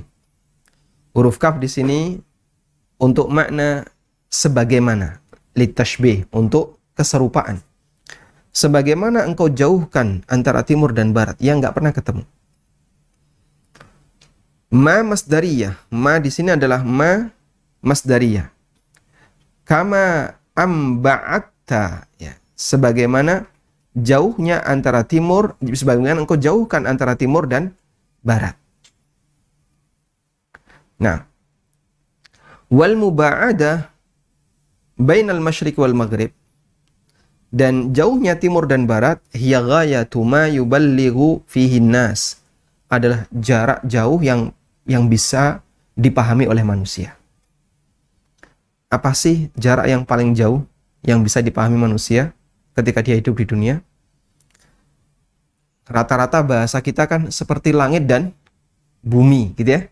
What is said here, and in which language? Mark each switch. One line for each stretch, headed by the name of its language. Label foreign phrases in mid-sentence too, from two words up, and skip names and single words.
Indonesian: Huruf kaf di sini untuk makna sebagaimana. Litashbih, untuk keserupaan. Sebagaimana engkau jauhkan antara timur dan barat, yang nggak pernah ketemu.
Arabic: ما مصدرية.
Indonesian: Ma di sini adalah
Arabic: ما مصدرية. كما باعدت,
Indonesian: ya. Sebagaimana jauhnya antara timur, sebagaimana engkau jauhkan antara timur dan barat. Nah,
Arabic: والمباعدة بين المشرق والمغرب,
Indonesian: dan jauhnya timur dan barat,
Arabic: هي غاية ما يبالغ فيه الناس,
Indonesian: adalah jarak jauh yang bisa dipahami oleh manusia. Apa sih jarak yang paling jauh yang bisa dipahami manusia ketika dia hidup di dunia? rata-rata bahasa kita kan seperti langit dan bumi, gitu ya.